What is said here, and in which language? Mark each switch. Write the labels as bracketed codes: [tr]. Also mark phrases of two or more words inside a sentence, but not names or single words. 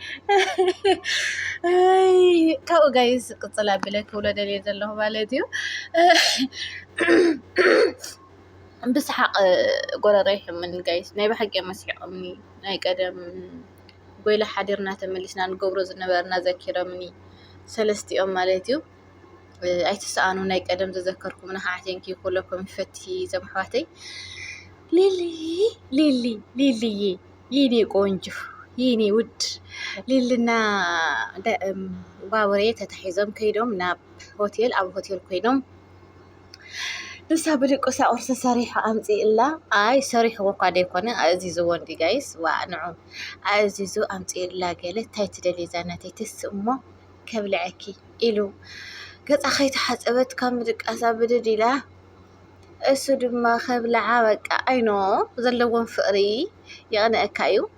[ti] ካብኡ ጋይስ ቅፅል ኣቢለ ክብሎ ደልየ ዘለኹ ማለት እዩ ብስሓቅ ጎረሮ ይሕምን ጋይስ ናይ ባሕቂ መስሒቆምኒ ናይ ቀደም ጎይላ ሓዲርና ተመሊስና ንገብሮ ዝነበርና ዘኪሮምኒ ሰለስቲኦም ማለት እዩ ኣይትሰኣኑ ናይ ቀደም ዘዘከርኩምና ከዓ ቴንኪ ኩለኩም ይፈቲ ዘምሕዋተይ ሊሊዬ [am] የኔ ቆንጆ የኔ ውድ [ti] ሊልና ባቡሬ ተታሒዞም ከይዶም ናብ ሆቴል ኣብ ሆቴል ኮይኖም ንሳ ብድቁሳ ቁርሲ ሰሪሑ ኣምፂእላ ኣይ ሰሪሕዎ እኳ ደይኮነ ኣእዚዝዎ እንዲ ጋይስ ዋንዑ ኣእዚዙ ኣምፂእላ ገለ እንታይ ትደልይ እዛ ናተይ ትስእ እሞ ከብልዐኪ ኢሉ ገፃ ከይተሓፀበት ካብ ምድቃሳ ብድድ ኢላ እሱ ድማ ከብልዓ በቃ ኣይኖ ዘለዎም ፍቕሪ ይቕንአካ እዩ